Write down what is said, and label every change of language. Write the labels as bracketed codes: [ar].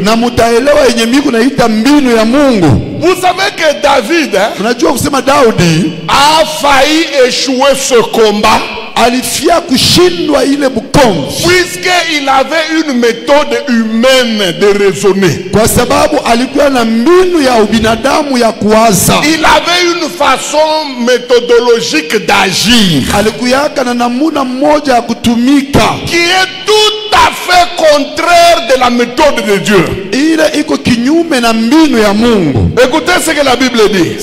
[sw] Na mutaelewa yenye miku naita mbinu ya Mungu. [fr] Vous savez que David [sw] Unajua kusema Daudi [fr] a failli échouer ce combat [sw] alifia kushindwa ile bukombe [fr] puisqu'il avait une méthode humaine de raisonner. [sw] kwa sababu alikuwa na mbinu ya ubinadamu ya kuwaza. [fr] Il avait une façon méthodologique d'agir [sw] Alikuyaka na namuna moja ya kutumika [fr] qui est tout à fait contraire de la méthode de Dieu. [sw] ile iko kinyume na mbinu ya Mungu. [fr] Écoutez ce que la Bible dit.